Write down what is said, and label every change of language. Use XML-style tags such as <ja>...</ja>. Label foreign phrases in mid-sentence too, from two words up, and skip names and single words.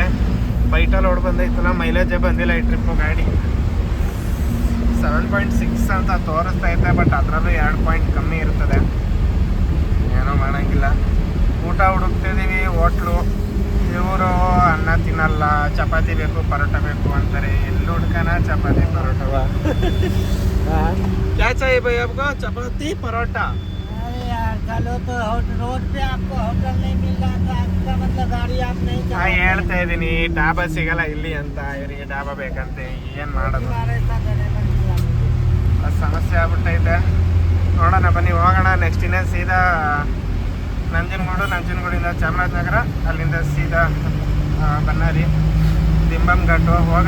<kn>ಬೈಟಲ್ಲಿ ಓಡ್ ಬಂದೈತಲ್ಲ, ಮೈಲೇಜೇ ಬಂದಿಲ್ಲ ಈ ಟ್ರಿಪ್ಪು. ಗಾಡಿ 7.6 ಅಂತ ತೋರಿಸ್ತೈತೆ, ಬಟ್ ಅದರಲ್ಲೂ 2 ಪಾಯಿಂಟ್ ಕಮ್ಮಿ ಇರ್ತದೆ. ಏನೂ ಮಾಡೋಂಗಿಲ್ಲ. ಊಟ ಹುಡುಕ್ತಿದ್ದೀವಿ ಹೋಟ್ಲು. ಇವರು ಅನ್ನ ತಿನ್ನಲ್ಲ, ಚಪಾತಿ ಬೇಕು, ಪರೋಟ ಬೇಕು ಅಂತಾರೆ. ಎಲ್ಲಿ ಹುಡ್ಕನ ಚಪಾತಿ ಪರೋಟವ?</kn> <hi>क्या चाहिए भाई आपको? चपाती परोठा? अरे यार चलो तो रोड पे आपको होटल नहीं मिल रहा था, इसका मतलब गाड़ी आप नहीं चला रहे।</hi> <kn>ಹೇಳ್ತಾ ಇದ್ದೀನಿ, ಡಾಬಾ ಸಿಗಲ್ಲ ಇಲ್ಲಿ ಅಂತ. ಇವರಿಗೆ ಡಾಬಾ ಬೇಕಂತೆ, ಏನು ಮಾಡೋದು? ಅದು ಸಮಸ್ಯೆ ಆಗ್ಬಿಟ್ಟೈತೆ. ನೋಡೋಣ ಬನ್ನಿ, ಹೋಗೋಣ. ನೆಕ್ಸ್ಟ್ ಇನ್ನೇನು ಸೀದಾ ನಂಜನಗೂಡಿಂದ ಚಾಮರಾಜನಗರ, ಅಲ್ಲಿಂದ ಸೀದಾ ಬನ್ನಾರಿ, ದಿಂಬಮ್ ಘಾಟು ಹೋಗೋಣ.</kn>